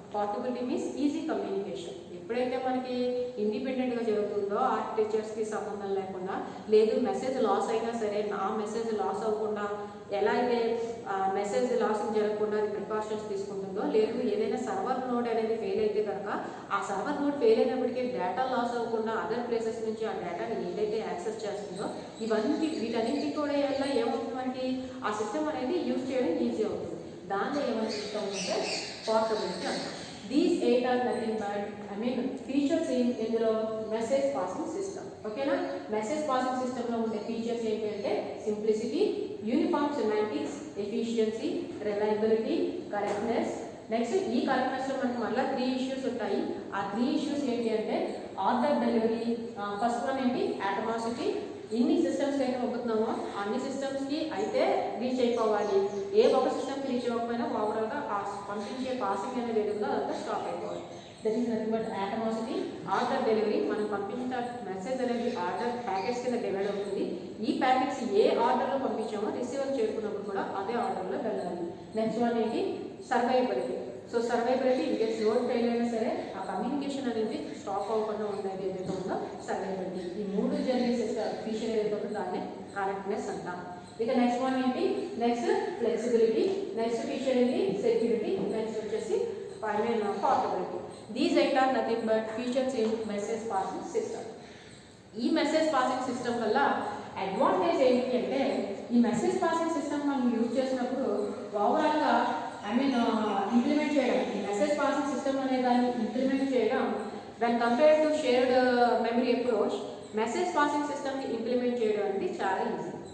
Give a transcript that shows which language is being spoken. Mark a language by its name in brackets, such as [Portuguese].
[Telugu] Portability means easy communication. ఎప్పుడైతే మనకి ఇండిపెండెంట్గా జరుగుతుందో ఆర్కిటెక్చర్స్కి సంబంధం లేకుండా, లేదు మెసేజ్ లాస్ అయినా సరే ఆ మెసేజ్ లాస్ అవ్వకుండా ఎలా అయితే మెసేజ్ లాసింగ్ జరగకుండా అది ప్రికాషన్స్ తీసుకుంటుందో, లేదు ఏదైనా సర్వర్ నోడ్ అనేది ఫెయిల్ అయితే కనుక ఆ సర్వర్ నోడ్ ఫెయిల్ అయినప్పటికీ డేటా లాస్ అవ్వకుండా అదర్ ప్లేసెస్ నుంచి ఆ డేటాని ఏదైతే యాక్సెస్ చేస్తుందో వీటన్నింటి కూడా వల్ల ఏమవుతుంది, మనకి ఆ సిస్టమ్ అనేది యూజ్ చేయడం ఈజీ అవుతుంది. దాన్ని ఏమని చెప్తామంటే పోర్టబిలిటీ అంటాం. [English] These 8 are nothing but features in ఇందులో message passing system. [Telugu] ఓకేనా, మెసేజ్ పాసింగ్ సిస్టంలో ఉండే ఫీచర్స్ ఏంటంటే simplicity, uniform semantics, efficiency, reliability, correctness. Next ఈ కరెక్ట్నెస్లో మనకి మళ్ళీ 3 ఇష్యూస్ ఉంటాయి. ఆ 3 ఇష్యూస్ ఏంటి అంటే ఆర్డర్ డెలివరీ, ఫస్ట్ వన్ ఏంటి అటామిసిటీ. ఇన్ని సిస్టమ్స్కి అయితే పంపుతున్నామో అన్ని సిస్టమ్స్కి అయితే రీచ్ అయిపోవాలి. ఏ ఒక సిస్టమ్కి రీచ్ అవ్వకపోయినా ఓవరాల్గా ఆ పంపించే పాసింగ్ అనేది ఏదో అదంతా స్టాప్ అయిపోవాలి. [English] That is nothing but atomicity. [Telugu] Order delivery, మనం పంపించిన మెసేజ్ అనేది ఆర్డర్ ప్యాకెట్స్ కింద డివైడ్ అవుతుంది. ఈ ప్యాకెట్స్ ఏ ఆర్డర్లో పంపించామో రిసీవర్ చేరుకున్నప్పుడు కూడా అదే ఆర్డర్లో వెళ్ళాలి. నెక్స్ట్ వన్ ఏంటి సర్వైబిలిటీ. సో సర్వైబిలిటీ ఇన్కేస్ లోడ్ ఫెయిల్ అయినా సరే ఆ కమ్యూనికేషన్ అనేది స్టాప్ అవ్వకుండా ఉండేది ఏదైతే ఉందో సర్వైబిలిటీ. ఈ 3 జరిగే ఫీచర్ ఏదైతే ఉందో దాన్ని కరెక్ట్నెస్ అంటాం. ఇక నెక్స్ట్ వన్ ఏంటి, నెక్స్ట్ ఫ్లెక్సిబిలిటీ, నెక్స్ట్ ఫీచర్ ఏంటి సెక్యూరిటీ, నెక్స్ట్ వచ్చేసి final portability. [English] These 8 are nothing but features in message passing system. [Telugu] ఈ మెసేజ్ పాసింగ్ సిస్టమ్ వల్ల అడ్వాంటేజ్ ఏంటి అంటే ఈ మెసేజ్ పాసింగ్ సిస్టమ్ మనం యూజ్ చేసినప్పుడు ఓవరాల్గా ఇంప్లిమెంట్ చేయడం, ఈ మెసేజ్ పాసింగ్ సిస్టమ్ అనే దాన్ని ఇంప్లిమెంట్ చేయడం [English] when compared to shared memory approach, [Telugu] message passing సిస్టమ్ని ఇంప్లిమెంట్ చేయడం అనేది చాలా ఈజీ.